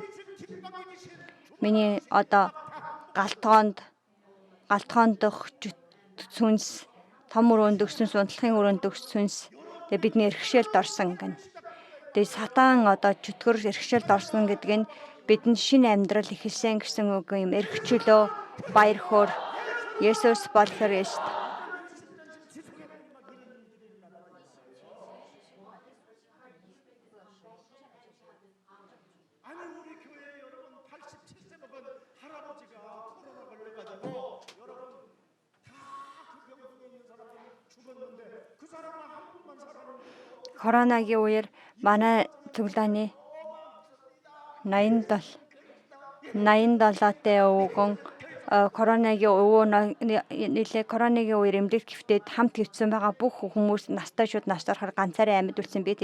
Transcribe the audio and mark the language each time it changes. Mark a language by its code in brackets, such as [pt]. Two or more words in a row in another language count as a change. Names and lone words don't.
[mn] Миний одоо галтгоонд дох сүнс, том өрөөнд өгсөн унтлагын өрөөнд өгсөн сүнс тэгээ бидний эрхшээлд орсон гэнэ. Тэгээ сатан одоо чөтгөр эрхшээлд орсон гэдэг нь бидэнд шинэ амьдрал эхэлсэн гэсэн үг юм. Эрхчлөө, баяр хөөр, Есүс бол Христ. [ko] 아니 우리 교회 여러분 87세 먹은 할아버지가 코로나 걸려가지고 여러분 다 그 병동에 있는 사람이 죽었는데 그 사람은 한 분만 살았는데 [mn] Коронагийн үеэр манай цуглааны 87-тай өвгөн коронавигийн үеэр эмнэлэгт хэвтээд хамт хэвтсэн байгаа бүх хүмүүс настай шууд наштарахаар ганцаараа амьд үлдсэн би.